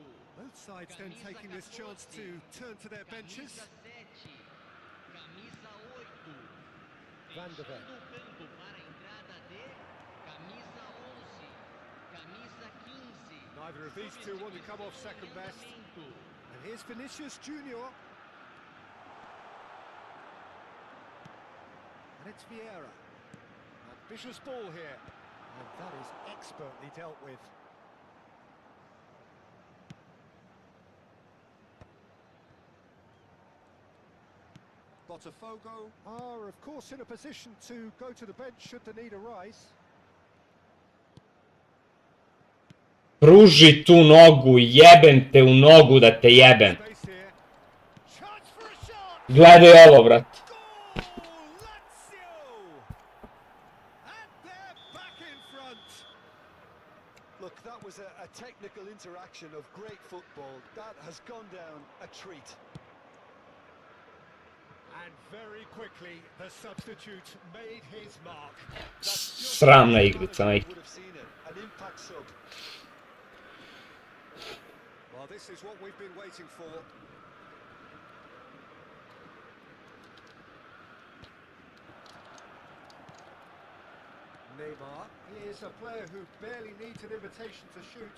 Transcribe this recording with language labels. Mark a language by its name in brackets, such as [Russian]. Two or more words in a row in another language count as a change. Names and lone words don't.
[English] Both sides then taking this chance to turn to their benches. [Portuguese] Camisa 7, camisa 8. [English] Van de Ven. [Portuguese] Fechando o campo para a entrada de camisa 11, camisa 15. [English] Neither of these two want to come off second best. And here's Vinicius Junior. And it's Vieira. Ambitious ball here. And that is expertly dealt with. Botafogo are, of course, in a position to go to the bench should the need arise. [Bosnian] Pruži tu nogu, jebem te u nogu da te jebem. [English] Space here. Chance for a shot. [Bosnian] Gledaj ovo, brat. [English] Goal, Lazio! And they're back in front. Look, that was a technical interaction of great football. That has gone down a treat. And very quickly, the substitute made his mark. That's just [Bosnian] Sramna igrica, majke. [English] Would have seen it. An impact sub. Well, this is what we've been waiting for. Neymar, he is a player who barely needs an invitation to shoot.